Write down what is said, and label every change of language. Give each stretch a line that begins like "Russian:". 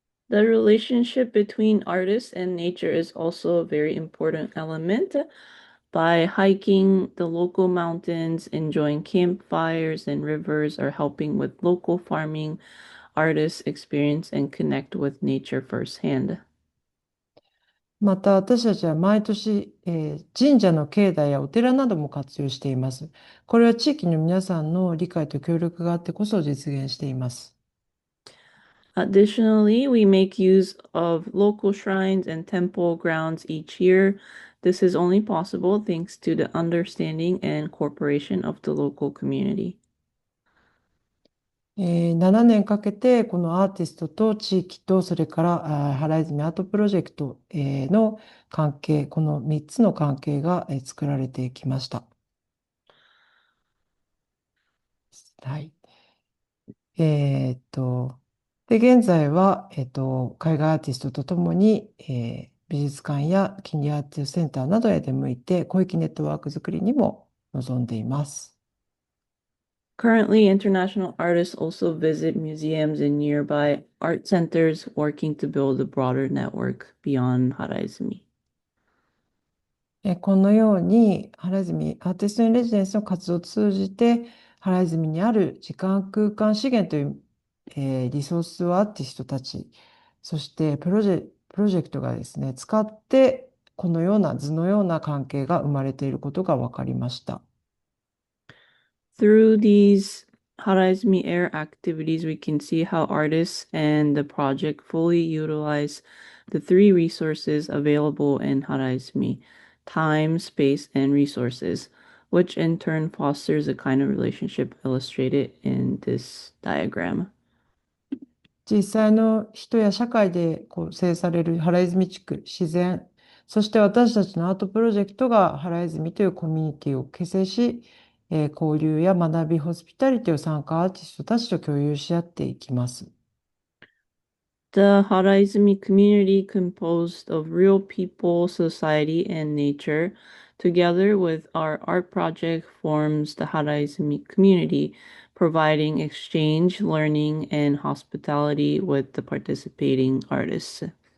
English: The relationship between artists and nature is also a very important element. By hiking the local mountains, enjoying campfires and rivers, or helping with local farming, artists experience and connect with nature firsthand.
Japanese: また私たちは毎年、神社の境内やお寺なども活用しています。これは地域の皆さんの理解と協力があってこそ実現しています。
English: Additionally, we make use of local shrines and temple grounds each year. This is only possible thanks to the understanding and cooperation of the local community.
Japanese: 7年かけてこのアーティストと地域とそれから原泉アートプロジェクト、の関係、この3つの関係が、作られてきました。はい。で、現在は、海外アーティストとともに、美術館や近隣アーティストセンターなどへ出向いて、広域ネットワーク作りにも臨んでいます。
English: Currently, international artists also visit museums and nearby art centers, working to build a broader network beyond Haraizumi.
Japanese: このように原泉アーティストインレジデンスの活動を通じて原泉にある時間空間資源という、リソースをアーティストたちそしてプロジェクトがですね使ってこのような図のような関係が生まれていることが分かりました。
English: Through these Haraizumi Air activities, we can see how artists and the project fully utilize the 3 resources available in Haraizumi: time, space, and resources, which in turn fosters a kind of relationship illustrated in this diagram.
Japanese: 実際の人や社会で構成される原泉地区、自然、そして私たちのアートプロジェクトが原泉というコミュニティを結成し、交流や学び、ホスピタリティを参加アーティストたちと共有し合っていきます。
English: The Haraizumi community, composed of real people, society, and nature, together with our art project, forms the Haraizumi community, providing exchange, learning, and hospitality with the participating artists.